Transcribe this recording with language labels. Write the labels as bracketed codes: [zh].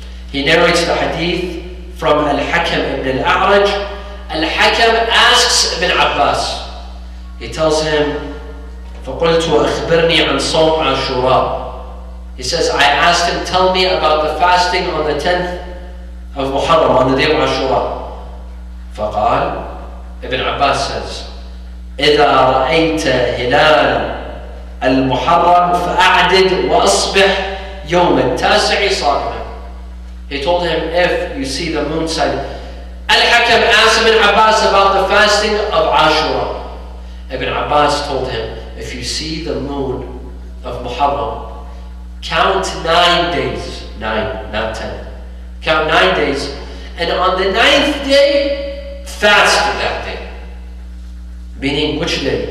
[en] He narrates the hadith from al-Hakam ibn al-A'raj. Al-Hakam asks Ibn Abbas, he tells him, [ar] فَقُلْتُ أَخْبِرْنِي عَنْ صَوْمِ عَاشُورَاء. [en] He says, I asked him, tell me about the fasting on the 10th of Muharram, on the day of Ashura. [ar] فقال, [en] Ibn Abbas says, [ar] إِذَا رَأَيْتَ هِلَالَ الْمُحَرَّمِ فَأَعْدِدْ وَأَصْبِحْ يوم التاسع صائما. [en] He told him, if you see the moon side. Al-Hakam asked Ibn Abbas about the fasting of Ashura. Ibn Abbas told him, if you see the moon of Muharram, count 9 days. 9, not 10. Count 9 days. And on the 9th day, fast that day. Meaning, which day?